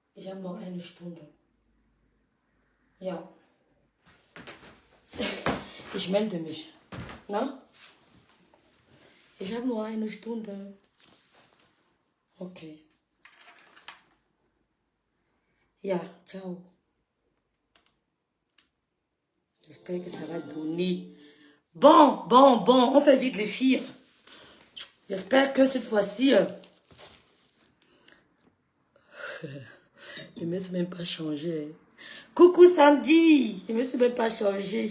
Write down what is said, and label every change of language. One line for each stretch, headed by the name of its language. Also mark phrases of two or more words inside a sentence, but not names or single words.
German: habe noch eine Stunde. Ja. Ich melde mich. Na? Ich habe nur eine Stunde. Okay. Ja, ciao.
French: J'espère que ça va donner. Bon, on fait vite les filles. J'espère que cette fois-ci... Je ne me suis même pas changé. Coucou Sandy, je ne me suis même pas changé.